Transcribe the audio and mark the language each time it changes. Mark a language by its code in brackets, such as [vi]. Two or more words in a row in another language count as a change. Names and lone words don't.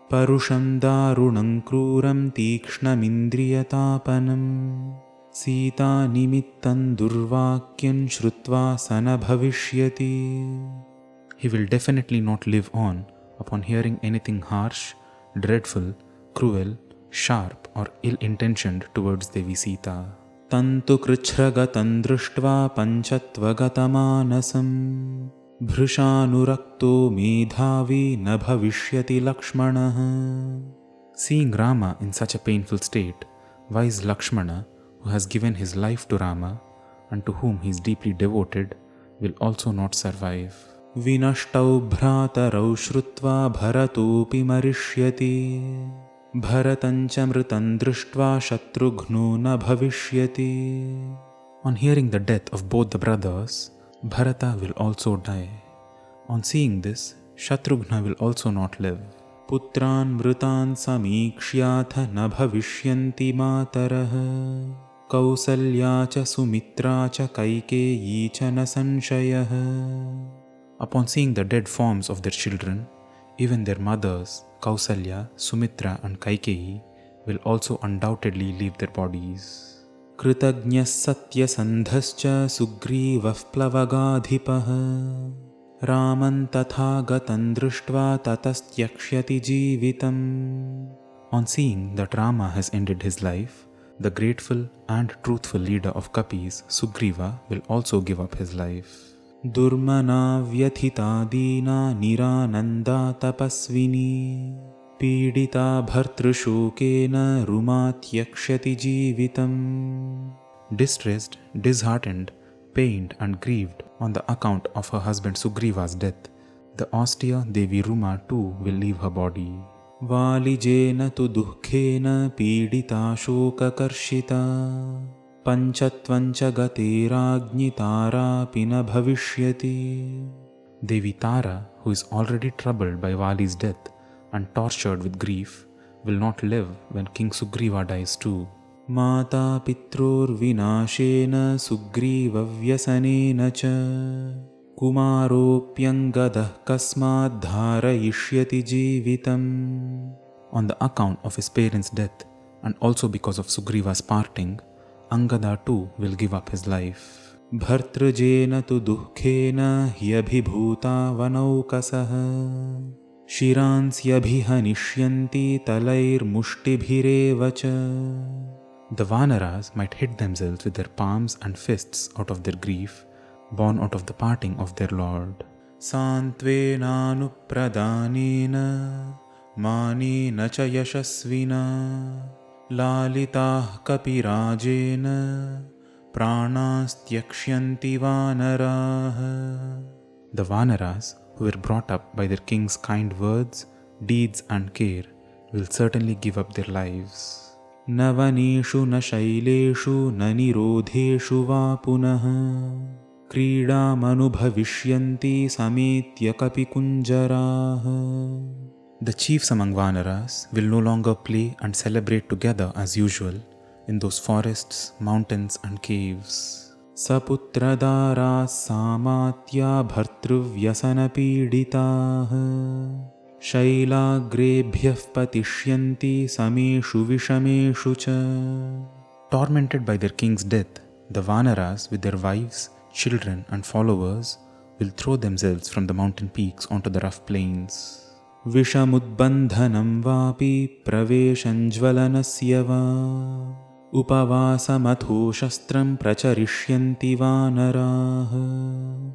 [sa] परुषं दारुणं क्रूरं तीक्ष्णमिन्द्रियतापनम् सीता निमित्तं दुर्वाक्यं श्रुत्वा स न भविष्यति. [en] He will definitely not live on upon hearing anything harsh, dreadful, cruel, sharp or ill-intentioned towards Devi Sita. [sa] तं तु कृच्छ्रगतं दृष्ट्वा पञ्चत्वगतमानसम् भृशानुरक्तो मेधावी न भविष्यति लक्ष्मणः. [en] Seeing Rama in such a painful state, wise Lakshmana, who has given his life to Rama and to whom he is deeply devoted, will also not survive. [sa] विनष्टौ भ्रातरौ श्रुत्वा भरतोऽपि मरिष्यति भरतञ्च मृतं दृष्ट्वा शत्रुघ्नो न भविष्यति. [en] On hearing the death of both the brothers, Bharata will also die. On seeing this, Shatrughna will also not live. [sa] पुत्रान् मृतान् समीक्ष्याथ न भविष्यन्ति मातरः कौसल्या च सुमित्रा च कैकेयी च न संशयः. [en] Upon seeing the dead forms of their children, even their mothers, Kausalya, Sumitra and Kaikeyi, will also undoubtedly leave their bodies. [sa] कृतज्ञः सत्यसन्धश्च सुग्रीवः प्लवगाधिपः रामं तथा गतं दृष्ट्वा ततस्त्यक्ष्यति जीवितम्. [en] On seeing that Rama has ended his life, the grateful and truthful leader of Kapis, Sugriva, will also give up his life. [sa] दुर्मना व्यथिता दीना निरानन्दा तपस्विनी पीडिता भर्तृशोकेन रुमा त्यक्ष्यति जीवितम्. [en] Distressed, disheartened, pained and grieved on the account of her husband Sugriva's death, the austere Devi Ruma too will leave her body. [sa] वालिजेन तु दुःखेन पीडिता शोककर्शिता पञ्चत्वञ्च गते राज्ञि तारापि न भविष्यति. [en] Devi Tara, who is already troubled by Vali's death and tortured with grief, will not live when King Sugriva dies too. [sa] माता पित्रोर् विनाशेन सुग्रीव व्यसनेन च कुमारोऽप्यङ्गदः कस्माद् धारयिष्यति जीवितम्. [en] On the account of his parents' death and also because of Sugriva's parting, Angada too will give up his life. [sa] भर्तृजेन तु दुःखेन ह्यभिभूता वनौकसः शिरांस्यभिहनिष्यन्ति तलैर् मुष्टिभिरेव च. [en] The Vanaras might hit themselves with their palms and fists out of their grief, born out of the parting of their Lord. [sa] सान्त्वेनानुप्रदानेन मानेन च यशस्विना लालिताः कपिराजेन प्राणांस्त्यक्ष्यन्ति वानराः. [en] The Vanaras, who were brought up by their king's kind words, deeds and care, will certainly give up their lives. [sa] न वनेषु न शैलेषु न निरोधेषु वा पुनः क्रीडामनुभविष्यन्ति समेत्य कपिकुञ्जराः. [en] The chiefs among Vanaras will no longer play and celebrate together as usual in those forests, mountains and caves. [sa] सपुत्रदाराः सामात्या भर्तृव्यसन पीडिताः शैलाग्रेभ्यः पतिष्यन्ति समेषु विषमेषु च. [en] Tormented by their king's death, the Vanaras with their wives, children and followers will throw themselves from the mountain peaks onto the rough plains. [sa] विषमुद्बन्धनं वापि प्रवेशं ज्वलनस्य वा उपवासमथो शस्त्रं प्रचरिष्यन्ति वानराः.